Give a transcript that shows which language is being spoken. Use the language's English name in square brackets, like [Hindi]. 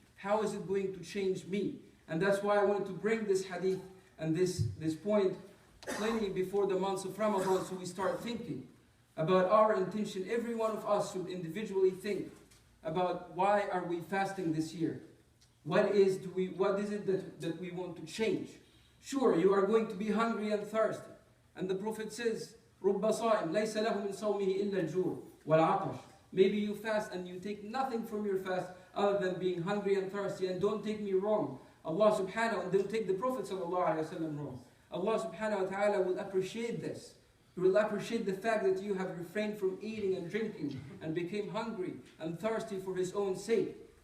[English] How is it going to change me? And that's why I wanted to bring this hadith and this point plenty before the months of Ramadan, so we start thinking about our intention. Every one of us should individually think about, why are we fasting this year? What is it that we want to change? Sure, you are going to be hungry and thirsty. And the Prophet says, [Arabic] رُبَّ صَائِمٍ لَيْسَ لَهُ مِنْ صَوْمِهِ إِلَّا الْجُوعُ وَالْعَطَشُ. [English] Maybe you fast and you take nothing from your fast other than being hungry and thirsty. And don't take me wrong. Allah subhanahu wa ta'ala, don't take the Prophet sallallahu alayhi wa sallam wrong. Allah subhanahu wa ta'ala will appreciate this. He will appreciate the fact that you have refrained from eating and drinking and became hungry and thirsty for His own sake.